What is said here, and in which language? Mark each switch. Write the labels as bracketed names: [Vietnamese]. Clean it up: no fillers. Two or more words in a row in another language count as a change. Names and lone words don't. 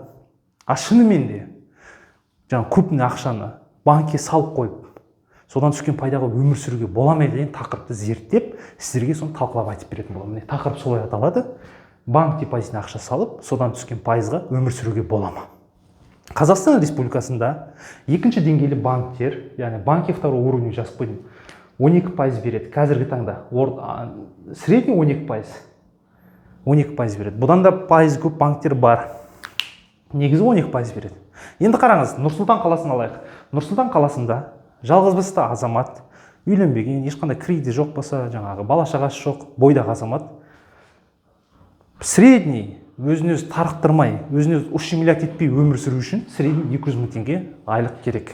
[Kazakh] Шынымен де жаңағы көп ақшаны банкке салып қойып, содан түскен пайдаға өмір сүруге бола ма деген тақырыпты зерттеп, сіздерге соны талқылап айтып беретін боламын. Тақырып солай аталады. Банк депозитіне ақша салып, содан түскен пайызға өмір сүруге бола ма? Қазақстан Республикасында екінші деңгейлі банктер, яғни [Russian] банки второго уровня [Kazakh] жазып қойдым, 12% береді. Қазіргі таңда средний 12%. 12% береді. Бұдан да пайыз көп банктер бар. Негізі 12% береді. Енді қараңыз, Нұр-Сұлтан қаласын алайық. Нұр-Сұлтан қаласында жалғызбасты азамат, үйленбеген, ешқандай кредиті жоқ болса, жаңағы бала-шағасы жоқ, бойдағы азамат, средний, өзін-өзі тарықтырмай, өзін-өзі ущемлять етпей өмір сүру үшін средний 200 мың теңге айлық керек.